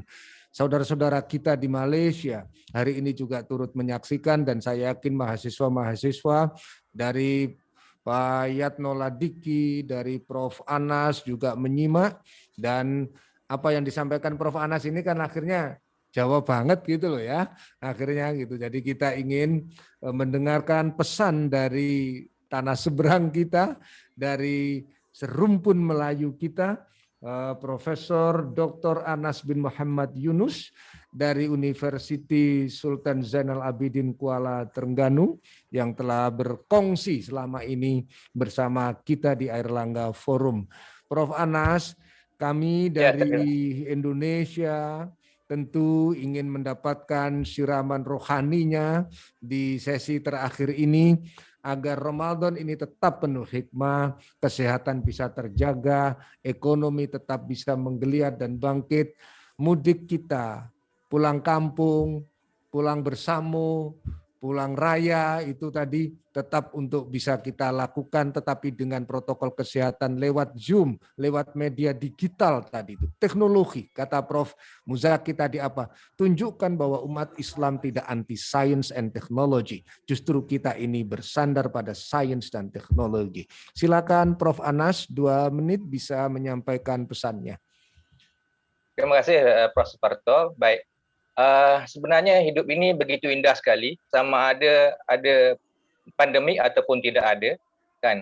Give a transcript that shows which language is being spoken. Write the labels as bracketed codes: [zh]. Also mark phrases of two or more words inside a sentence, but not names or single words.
[id] Saudara-saudara kita di Malaysia hari ini juga turut menyaksikan dan saya yakin mahasiswa-mahasiswa dari Pak Yatno Ladiki, dari Prof. Anas juga menyimak, dan apa yang disampaikan Prof. Anas ini kan akhirnya Jawa banget gitu loh ya, akhirnya gitu. Jadi kita ingin mendengarkan pesan dari tanah seberang kita, dari serumpun Melayu kita, Profesor Dr. Anas bin Muhammad Yunus dari University Sultan Zainal Abidin Kuala Terengganu yang telah berkongsi selama ini bersama kita di Airlangga Forum. Prof. Anas, kami dari Indonesia tentu ingin mendapatkan siraman rohaninya di sesi terakhir ini agar Ramadan ini tetap penuh hikmah, kesehatan bisa terjaga, ekonomi tetap bisa menggeliat dan bangkit, mudik kita, pulang kampung, pulang bersama, pulang raya itu tadi tetap untuk bisa kita lakukan, tetapi dengan protokol kesehatan lewat Zoom, lewat media digital tadi itu. Teknologi, kata Prof. Muzaki tadi apa? Tunjukkan bahwa umat Islam tidak anti [en] science and technology. [id] Justru kita ini bersandar pada sains dan teknologi. Silakan Prof. Anas, 2 menit bisa menyampaikan pesannya. [ms] Terima kasih Prof. Suparto. Baik. Sebenarnya hidup ini begitu indah sekali, sama ada pandemik ataupun tidak ada, kan?